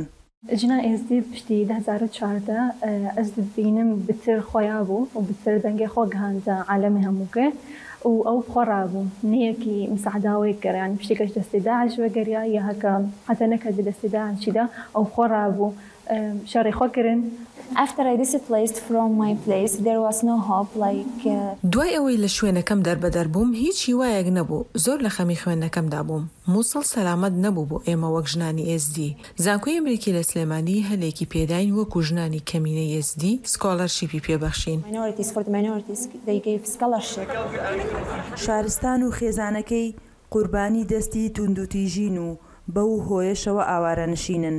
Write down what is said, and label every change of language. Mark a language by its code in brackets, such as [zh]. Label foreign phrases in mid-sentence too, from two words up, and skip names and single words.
[ku] ژنا ئێزدی پشتی 2014 ئەس دبینم بتر خۆیا بوو و بتر دەنگی خۆ گەهاندە عالەمی هەموو کرد و ئەو خۆڕابوو نیەکی مساعداوەی کردیان پشتێکەش دەستی داعش وەگەریا یا هەکە حتى نەکرد دەستی داعشیدا ئەو خۆڕابوو شەڕی خۆکردن. [en] After I displaced from my place, there was no hope like [ckb] دوای ئەوەی لە شوێنەکەم دەربەدەر بووم هیچ هیوایەک نەبوو، زۆر لە خەمی خوێندنەکەمدا بووم. مووسڵ سەلامەت نەبوو بۆ ئێمە وەک ژنانی ئێزدی. زانکۆی ئەمریکی لە سلێمانی هەلێکی پێداین وەکو ژنانی کەمینەی ئێزدی سکۆلەرشیپی پێبەخشین. شارستان و خێزانەکەی قوربانی دەستی توندوتیژین و بەو هۆیشەوە ئاوارە نشینن.